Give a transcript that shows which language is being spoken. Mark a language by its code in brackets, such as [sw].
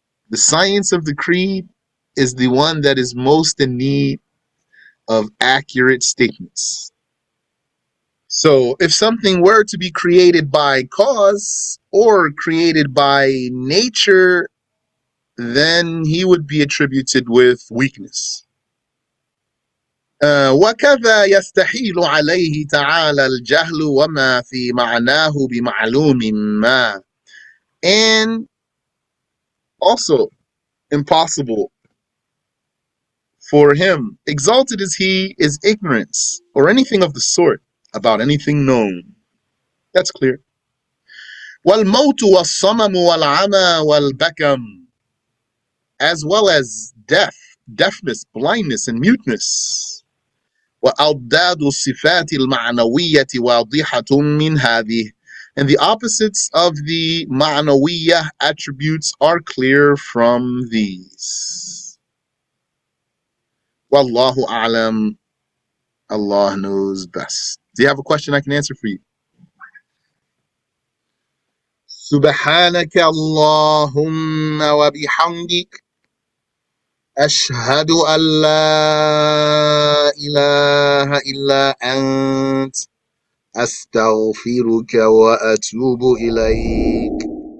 [en] The science of the creed is the one that is most in need of accurate statements. So if something were to be created by cause or created by nature, then he would be attributed with weakness. [ar] وكذا يستحيل عليه تعالى الجهل وما في معناه بمعلوم ما. [en] And also impossible for him, exalted as he is, ignorance or anything of the sort about anything known. That's clear. [ar] والموت والصمم والعمى والبكم, [en] as well as death, deafness, blindness, and muteness. [ar] وأضداد الصفات المعنوية واضحة من هذه. [en] And the opposites of the ma'nawiyah attributes are clear from these. [ar] Wallahu a'lam. [en] Allah knows best. Do you have a question I can answer for you? [ar] سبحانك اللهم وبحمدك أشهد أن لا إله إلا أنت أستغفرك وأتوب إليك.